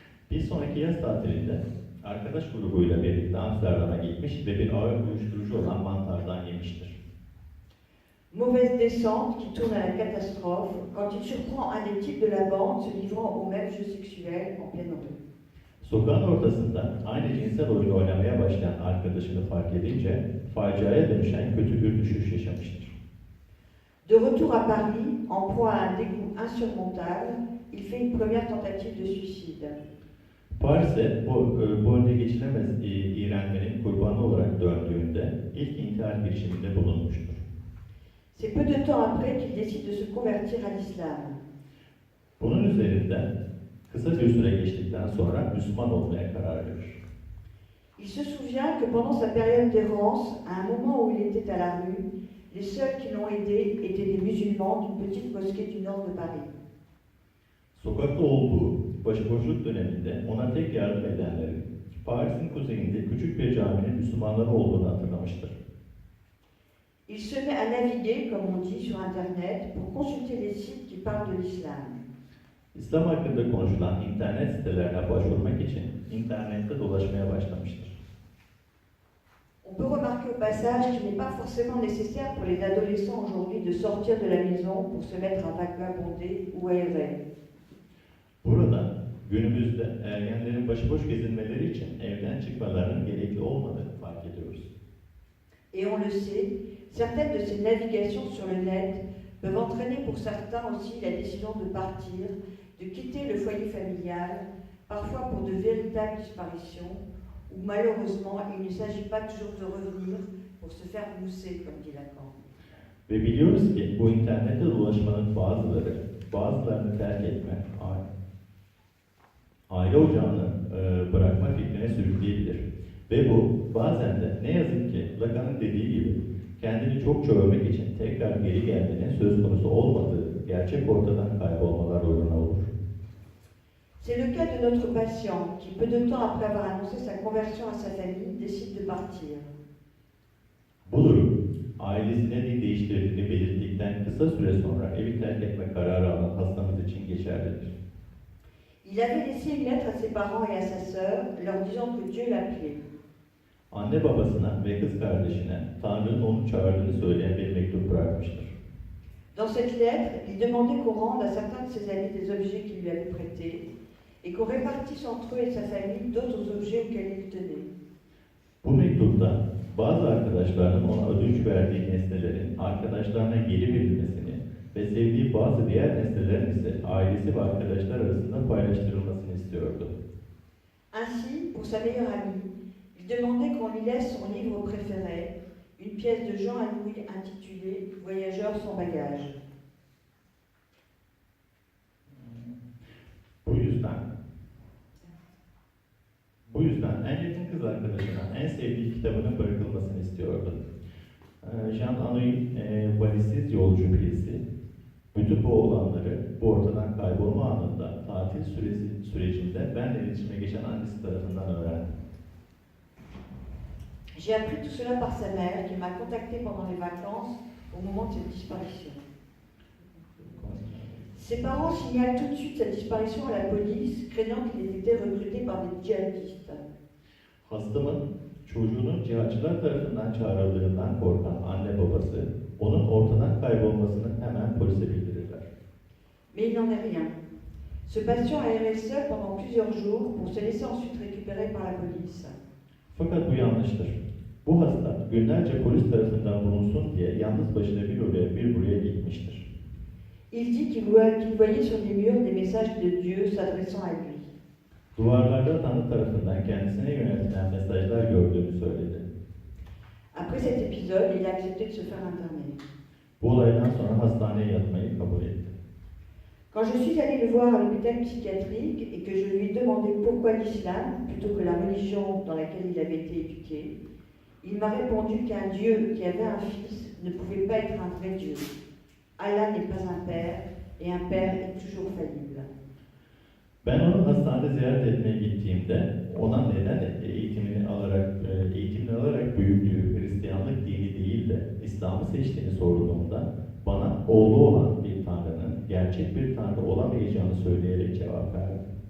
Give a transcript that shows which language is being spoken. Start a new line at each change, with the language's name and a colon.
Turkish: Bir sonraki yaz tatilinde arkadaş grubuyla birlikte Amsterdam'a gitmiş ve bir ağır uyuşturucu olan mantardan yemiştir.
French: Mauvaise descente qui tourne à la catastrophe quand il surprend un des types de la bande se livrant au même jeu sexuel en pleine rue.
Turkish: Sokağın ortasında aynı cinsel oyunu oynamaya başlayan arkadaşını fark edince faciaya dönüşen kötü bir düşüş yaşamıştır.
French: De retour à Paris, en proie à un dégoût insurmontable, il fait une première tentative de suicide.
Turkish: Paris'e bu önüne geçilemez iğrenmenin kurbanı olarak döndüğünde ilk intihar girişiminde bulunmuştur.
French: C'est peu de temps après qu'il décide de se convertir à l'islam.
Turkish: Bunun üzerinden kısa bir süre geçtikten sonra Müslüman olmaya karar verir.
French: Il se souvient que pendant sa période d'errance, à un moment où il était à la rue, les seuls qui l'ont aidé étaient des musulmans d'une petite mosquée du nord de Paris.
Turkish: Sokakta olduğu başıboşluk döneminde ona tek yardım edenlerin Paris'in kuzeyinde küçük bir caminin Müslümanları olduğunu hatırlamıştır.
French: Il se met à naviguer, comme on dit, sur Internet pour consulter les sites qui parlent de l'islam.
Turkish: İslam hakkında konuşulan internet sitelerine başvurmak için internette dolaşmaya başlamıştır.
French: On peut remarquer au passage qu'il n'est pas forcément nécessaire pour les adolescents aujourd'hui de sortir de la maison pour se mettre à vagabonder ou errer.
Turkish: Burada günümüzde ergenlerin başıboş gezinmeleri için evden çıkmalarının gerekli olmadığını fark ediyoruz.
French: Et on le sait, certaines de ces navigations sur le net peuvent entraîner pour certains aussi la décision de partir, de quitter le foyer familial, parfois pour de véritables disparitions, où malheureusement il ne s'agit pas toujours de revenir pour se faire mousser, comme dit Lacan.
Turkish: Ve biliyoruz ki bu internette dolaşmanın bazılarını terk etme, aile ocağını bırakma fikrine sürükleyebilir. Ve bu bazen de ne yazık ki Lacan'ın dediği gibi kendini çokça övmek için tekrar geri gelmenin söz konusu olmadığı gerçek ortadan kaybolmalar uğruna olur.
French: C'est le cas de notre patient qui, peu de temps après avoir annoncé sa conversion à sa famille, décide de partir.
Turkish: Bu durum ailesine dil değiştirdiğini belirttikten kısa süre sonra evi terk etme kararı alan hastamız için geçerlidir.
French: Il avait laissé une lettre à ses parents et à sa sœur, leur disant que Dieu l'appelait.
Turkish: Anne babasına ve kız kardeşine Tanrı'nın onu çağırdığını söyleyen bir mektup bırakmıştır.
French: Dans cette lettre, il demandait qu'on rende à certains de ses amis des objets qu'il lui avait prêtés et qu'on répartisse entre eux et sa famille d'autres objets auxquels il tenait.
Turkish: Bu mektupta bazı arkadaşlarının ona ödünç verdiği nesnelerin arkadaşlarına geri verilmesini ve sevdiği bazı diğer nesnelerin ise ailesi ve arkadaşlar arasında paylaştırılmasını istiyordu.
French: Ainsi, pour sa meilleure amie, il demandait qu'on lui laisse son livre préféré, une pièce de Jean Anouilh intitulée Voyageurs sans bagages.
Turkish: Bu yüzden en yakın kız arkadaşına en sevdiği kitabının bırakılmasını istiyordu. Jean Anouilh Valizsiz Yolcu piyesi, bütün bu olanları bu ortadan kaybolma anında tatil sürecinde benle iletişime geçen annesi tarafından öğrendim.
French: J'ai appris tout cela par sa mère qui m'a contacté pendant les vacances au moment de cette disparition. Ses parents signalent tout de suite sa disparition à la police, craignant qu'il ait été recruté par des djihadistes.
Turkish: Hastamın çocuğunun cihatçılar tarafından çağrıldığından korkan anne babası onun ortadan kaybolmasını hemen polise bildirirler.
French: Mais il n'en est rien. Ce patient a erré seul pendant plusieurs jours pour se laisser ensuite récupérer par la police.
Turkish: Fakat bu yanlıştır. Bu hasta günlerce polis tarafından bulunsun diye yalnız başına bir oraya bir buraya gitmiştir.
French: Il dit qu'il voyait sur les murs des messages de Dieu s'adressant à lui.
Turkish: Duvarlarda Tanrı tarafından kendisine yöneltilen mesajlar gördüğünü söyledi.
French: Après cet épisode, il a accepté de se faire interner.
Turkish: Bu olaydan sonra hastaneye yatmayı kabul etti.
French: Quand je suis allée le voir à l'hôpital psychiatrique et que je lui ai demandé pourquoi l'islam plutôt que la religion dans laquelle il avait été éduqué, il m'a répondu qu'un Dieu qui avait un fils ne pouvait pas être un vrai Dieu. Allah n'est pas un père et un père est toujours faillible.
Turkish: Ben onu hastanede ziyaret etmeye gittiğimde ona neden eğitimini alarak büyüdüğü Hristiyanlık dini değil de İslam'ı seçtiğini sorduğumda bana oğlu olan bir Tanrı'nın gerçek bir Tanrı olamayacağını söyleyerek cevap verdi.